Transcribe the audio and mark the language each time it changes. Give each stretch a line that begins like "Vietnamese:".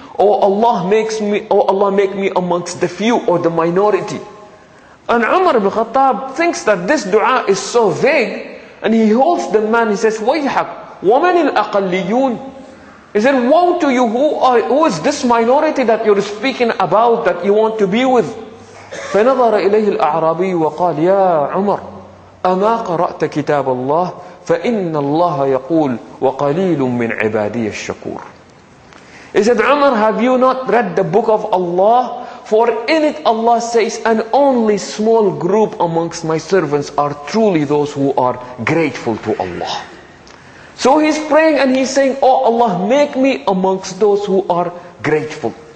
English: Oh Allah, make me amongst the few or the minority. And Umar ibn al-Khattab thinks that this dua is so vague, and he holds the man, he says,
Arabic: وَيْحَكْ وَمَنِ الْأَقَلِّيُّونَ.
English: He said, woe to you, who is this minority that you're speaking about, that you want to be with?
Arabic: فنظر إليه الأعرابي وقال يا عمر أما قرأت كتاب الله فإن الله يقول وقليل من عبادي الشكور.
English: He said, Umar, have you not read the book of Allah? For in it Allah says, and only small group amongst my servants are truly those who are grateful to Allah. So he's praying and he's saying, oh Allah, make me amongst those who are grateful.